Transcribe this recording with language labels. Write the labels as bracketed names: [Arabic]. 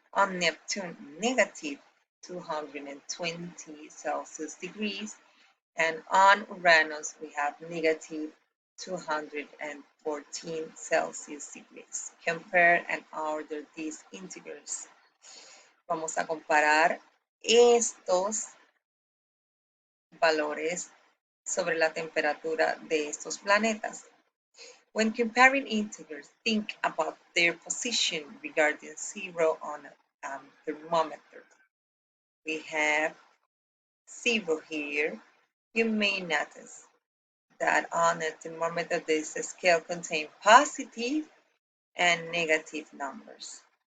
[English] On Neptune, negative 220 Celsius degrees. And on Uranus, we have negative 214 Celsius degrees. Compare and order these integers. [Spanish] Vamos a comparar estos valores sobre la temperatura de estos planetas. [English] When comparing integers, think about their position regarding zero on a thermometer. We have 0 here. You may notice that on a thermometer, this scale contains positive and negative numbers.